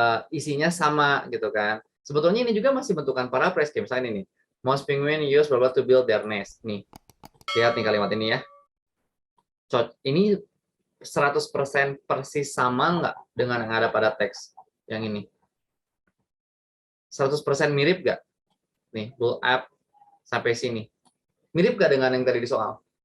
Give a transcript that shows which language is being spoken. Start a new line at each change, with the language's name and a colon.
Indonesian: Isinya sama gitu kan. Sebetulnya ini juga masih bentukan paraphrase kayak misalnya ini.
English: Most penguin use blah blah to build their nest.
Indonesian: Nih. Lihat nih kalimat ini ya. Ini 100% persis sama nggak dengan yang ada pada teks yang ini? 100% mirip nggak? Nih, bull up sampai sini. Mirip nggak dengan yang tadi di soal?